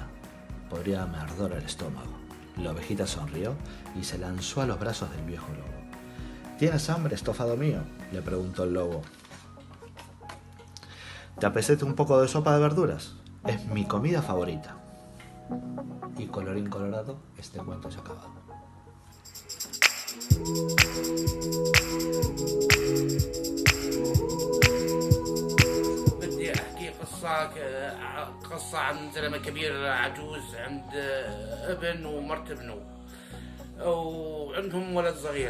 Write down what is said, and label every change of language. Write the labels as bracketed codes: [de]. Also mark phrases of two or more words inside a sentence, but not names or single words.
[es] Podría me ardor el estómago». La ovejita sonrió y se lanzó a los brazos del viejo lobo. «¿Tienes hambre, estofado mío?», le preguntó el lobo. «¿Te apetece un poco de sopa de verduras? Es mi comida favorita». Y colorín colorado, este cuento se ha acabado. [ar] بدي احكي قصة عن زلمة كبير عجوز عند ابن ومرت ابنه، وعندهم ولد صغير.